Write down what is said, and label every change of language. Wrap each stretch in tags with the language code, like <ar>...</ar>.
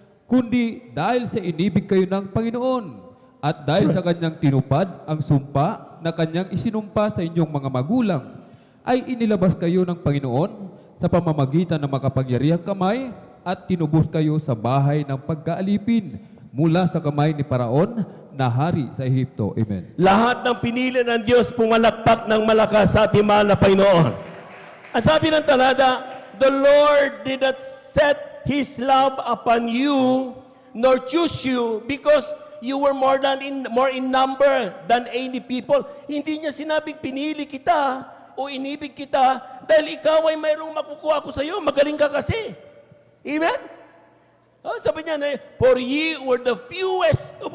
<tl>kundi dahil sa inibig kayo ng Panginoon, at dahil sa kanyang tinupad ang sumpa na kanyang isinumpa sa inyong mga magulang, ay inilabas kayo ng Panginoon sa pamamagitan ng makapangyarihang kamay at tinubos kayo sa bahay ng pagkaalipin mula sa kamay ni Paraon na hari sa Ehipto. Amen. Lahat ng pinili ng Diyos pumalakpak ng malakas sa ating mahal na Panginoon. Ang sabi ng talata,</tl> <en>the Lord did not set His love upon you, nor choose you, because you were more in number than any people.</en> <tl>Hindi niya sinabing pinili kita o inibig kita dahil ikaw ay mayroong makukuha ko sa iyo. Magaling ka kasi. Amen?</tl> <en>Oh,</en> <tl>sabi niya,</tl> <en>for ye were the fewest.</en>